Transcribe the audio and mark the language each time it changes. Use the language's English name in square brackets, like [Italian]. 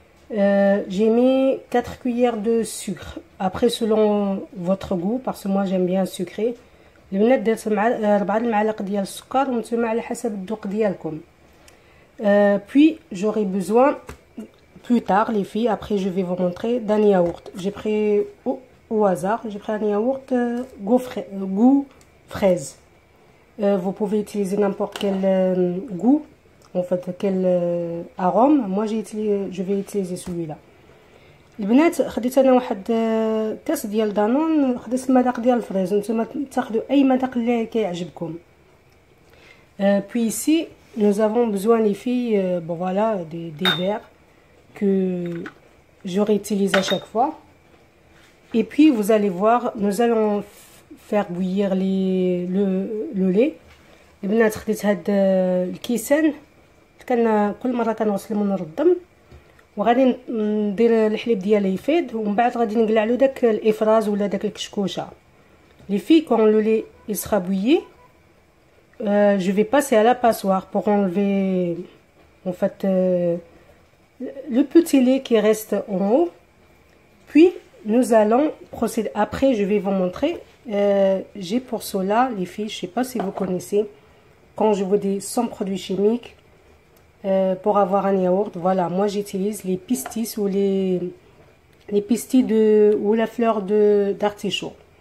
[French] J'ai mis 4 cuillères de sucre, après selon votre goût, parce que moi j'aime bien sucré. [Arabic] البنات درت 4 المعالق ديال السكر، وانتم على حسب الذوق ديالكم. [French] Puis j'aurai besoin plus tard les filles, après je vais vous montrer d'un yaourt. J'ai pris au hasard, j'ai pris un yaourt goût fraise. Vous pouvez utiliser n'importe quel goût, en fait quel arôme. Moi je vais utiliser celui-là. [Arabic] البنات خديت انا واحد كاس ديال دانون، خديت المذاق ديال الفريز، نتوما تاخذوا اي مذاق اللي كيعجبكم. [French] Puis ici nous avons besoin les filles, bon voilà, des verres que j'aurai utilisé à chaque fois. Et puis vous allez voir, nous allons faire bouillir le lait. [Arabic] البنات خديت هاد الكيسان، كان كل مره كنغسل منه الدم، وغادي ندير الحليب ديالي يفيض، ومن بعد غادي نقلع له داك الافراز ولا داك الكشكوشه. [French] Les filles, quand le lait il sera bouilli, je vais passer à la passoire pour enlever en fait le petit lait qui reste en haut. Puis nous allons procéder. Après je vais vous montrer, j'ai pour cela les filles, je sais pas si vous connaissez, quand je vous dis sans produits chimiques, pour avoir un yaourt, voilà, moi j'utilise les pistis ou les pistis ou la fleur d'artichaut.